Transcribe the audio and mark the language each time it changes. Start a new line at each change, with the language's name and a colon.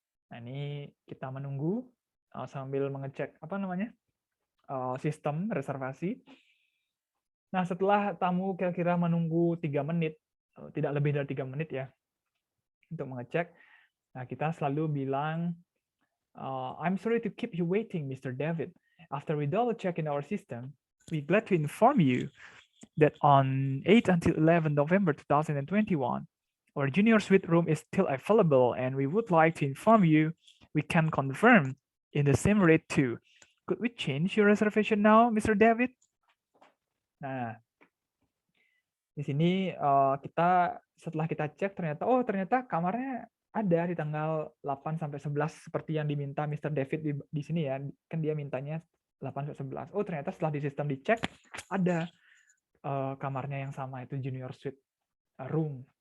Indonesian: Nah, ini kita menunggu sambil mengecek sistem reservasi. Nah, setelah tamu kira-kira menunggu 3 menit, tidak lebih dari 3 menit ya, untuk mengecek, nah kita selalu bilang,
English: I'm sorry to keep you waiting,
Indonesian: Mr.
English: David. After we double check in our system, we're glad to inform you that on 8 until 11 November 2021, our junior suite room is still available, and we would like to inform you we can confirm in the same rate too. Could we change your reservation now, Mr. David?
Indonesian: Nah, di sini kita setelah kita cek ternyata kamarnya ada di tanggal 8 sampai 11 seperti yang diminta Mr. David di sini ya. Kan dia mintanya 8 sampai 11. Oh, ternyata setelah di sistem dicek ada kamarnya yang sama, itu junior suite room.